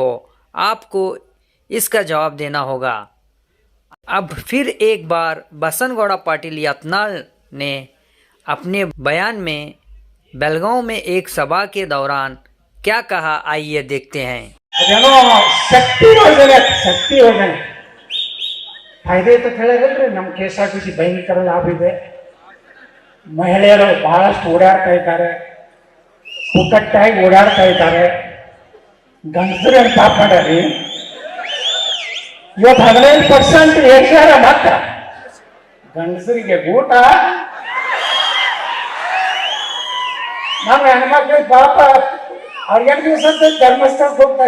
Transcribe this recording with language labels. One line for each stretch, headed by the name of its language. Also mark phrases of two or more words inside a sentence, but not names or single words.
Hindi: आपको इसका जवाब देना होगा। अब फिर एक बार बसनगौड़ा पाटिल यत्नाल ने अपने बयान में बेलगांव में एक सभा के दौरान क्या कहा, आइए देखते हैं।
Kannada: ಶಕ್ತಿ ಯೋಜನೆ ಫಾಯದೆ ತೋ ಹೇಳೋದಲ್ರಿ ನಮ್ಮ ಕೆಎಸ್ಆರ್ಟಿಸಿ ಭಯಂಕರ ಲಾಭ ಇದೆ. ಮಹಿಳೆಯರು ಬಹಳಷ್ಟು ಓಡಾಡ್ತಾ ಇದ್ದಾರೆ, ಪುಕ್ಕಟ್ಟಾಗಿ ಓಡಾಡ್ತಾ ಇದ್ದಾರೆ. ಗಂಡಸರು ಪಾಪ ಮಾಡ್ಯಾರಿ. ಇವತ್ತು 15% ಏರ್ಸ್ಯಾರ. ಮಾತ್ರ ಗಂಡಸರಿಗೆ ಊಟ, ನಮ್ಮ ಹೆಣ್ಮಕ್ಳಿಗೆ ಪಾಪ ಅವ್ರಿಗೆ 2 ದಿವಸ ಧರ್ಮಸ್ಥಳಕ್ಕೆ ಹೋಗ್ತಾರೆ.